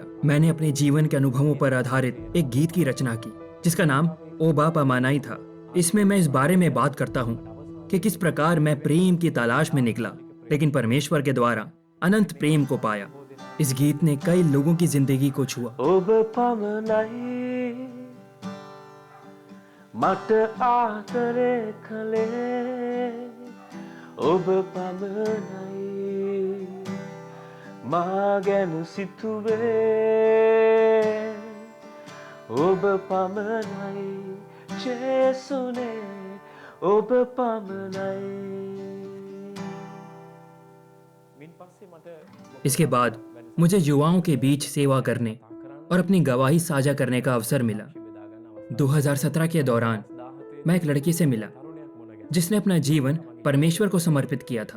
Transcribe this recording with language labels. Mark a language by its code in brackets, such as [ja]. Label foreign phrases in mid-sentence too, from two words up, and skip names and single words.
[hi] मैंने अपने जीवन के अनुभवों पर आधारित एक गीत की रचना की जिसका नाम ओ बाप अमानाई था। इसमें मैं इस बारे में बात करता हूँ कि किस प्रकार मैं प्रेम की तलाश में निकला, लेकिन परमेश्वर के द्वारा अनंत प्रेम को पाया। इस गीत ने कई लोगों की जिंदगी को छुआ। [si] මට ආතරේ කළේ ඔබ පමණයි මා ගැන සිතුවේ ඔබ පමණයි ජේසුනේ ඔබ පමණයි। [hi] इसके बाद मुझे युवाओं के बीच सेवा करने और अपनी गवाही साझा करने का अवसर मिला। 2017 के दौरान मैं एक लड़की से मिला जिसने अपना जीवन परमेश्वर को समर्पित किया था।